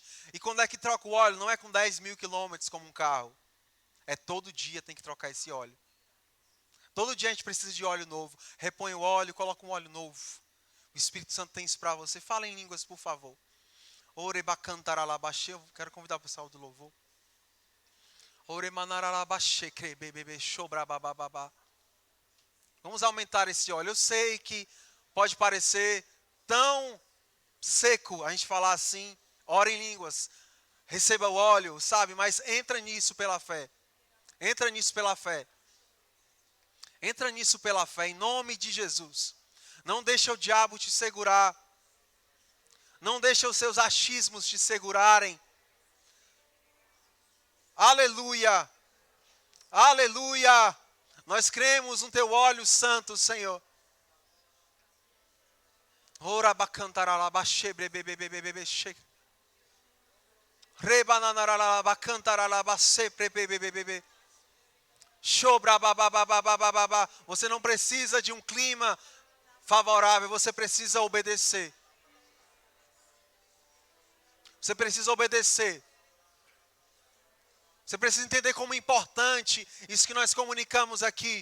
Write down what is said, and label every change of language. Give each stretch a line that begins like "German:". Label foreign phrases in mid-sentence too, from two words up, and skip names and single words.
Portuguese: E quando é que troca o óleo? Não é com 10.000 quilômetros como um carro. É todo dia tem que trocar esse óleo. Todo dia a gente precisa de óleo novo. Repõe o óleo, coloca um óleo novo. O Espírito Santo tem isso para você. Fala em línguas, por favor. Orebacantaralabaxê. Eu quero convidar o pessoal do louvor. Oremanaralabaxê, crebebebe, xobrabababá. Vamos aumentar esse óleo. Eu sei que pode parecer tão seco a gente falar assim, ora em línguas, receba o óleo, sabe? Mas entra nisso pela fé. Entra nisso pela fé. Entra nisso pela fé, em nome de Jesus. Não deixa o diabo te segurar. Não deixa os seus achismos te segurarem. Aleluia. Aleluia. Nós cremos no teu óleo santo, Senhor. Ora bacantaralabaxê, brebebebebebe, rebananaralabacantaralabacê, brebebebebebe. Você não precisa de um clima favorável, você precisa obedecer. Você precisa obedecer. Você precisa entender como importante isso que nós comunicamos aqui.